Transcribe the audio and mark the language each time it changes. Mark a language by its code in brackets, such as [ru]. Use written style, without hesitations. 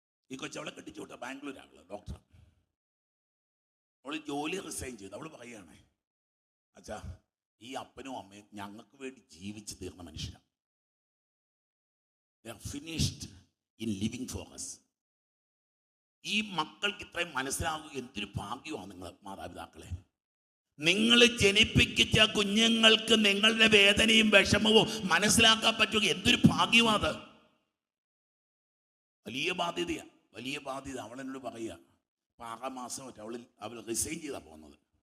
[ml] ഈ കൊച്ചവളെ കെട്ടിച്ചുവിട്ട ബാംഗ്ലൂരാണ്, ഡോക്ടർ. അവൾ ജോലി റിസൈൻ ചെയ്തു. അവൾ പറയുകയാണ്, അച്ഛാ ഈ അപ്പനും അമ്മയും ഞങ്ങൾക്ക് വേണ്ടി ജീവിച്ചു തീർന്ന മനുഷ്യരാണ്. [en] They are finished in living for us. [ml] ഈ മക്കൾക്ക് ഇത്രയും മനസ്സിലാകുക എന്തൊരു ഭാഗ്യമാണ് നിങ്ങൾ മാതാപിതാക്കളെ. നിങ്ങൾ ജനിപ്പിച്ച കുഞ്ഞുങ്ങൾക്ക് നിങ്ങളുടെ വേദനയും വിഷമവും മനസ്സിലാക്കാൻ പറ്റുക എന്തൊരു ഭാഗ്യമാണ്. വലിയ ബാധ്യതയാണ്, വലിയ ബാധ്യത. അവളെന്നോട് പറയുക, 6 മാസം അവൾ റിസൈൻ ചെയ്താ പോകുന്നത്.